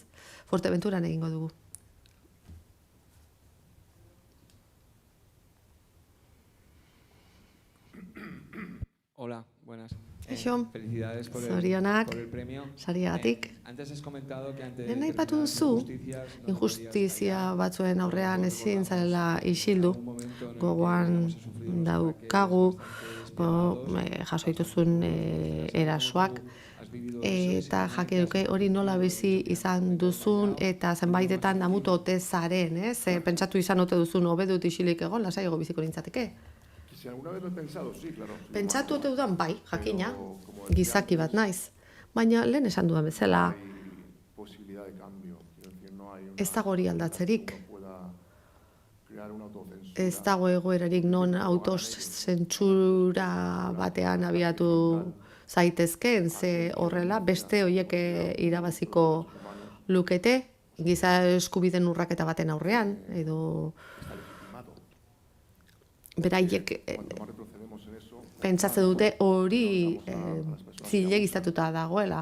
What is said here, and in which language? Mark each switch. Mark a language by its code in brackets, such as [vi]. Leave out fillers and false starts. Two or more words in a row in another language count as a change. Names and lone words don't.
[eu] Fuerteventuran egingo dugu. [es] Hola, buenas. Eixo, Felicidades por [eu] zorionak, [es] el premio. [eu] sariagatik. [es] Antes has comentado que ante [eu] Lehen aipatu duzu, injustizia batzuen aurrean ezin zarela isildu, gogoan daukagu, jaso dituzun erasoak, eta jakiduke hori nola bizi izan duzun, eta zenbaitetan damutu ote zaren, pentsatu izan ote duzun hobedut isilik egon, lasaiago biziko nintzateke. [es] Si alguna vez lo he pensado, sí, claro. [eu] Pentsatu ote dudan, bai, jakina, gizaki bat naiz. Baina lehen esan dudan bezala, [es] Posibilidad de cambio. Es decir, no hay [eu] ez dago hori aldatzerik, [es] pueda crear una autocensura. [eu] ez dago egoerarik non autozentsura batean abiatu zaitezkeen, ze horrela beste horiek irabaziko lukete, giza eskubideen urraketa baten aurrean, edo beraiek pentsatzen dute hori zilegiztatuta dagoela.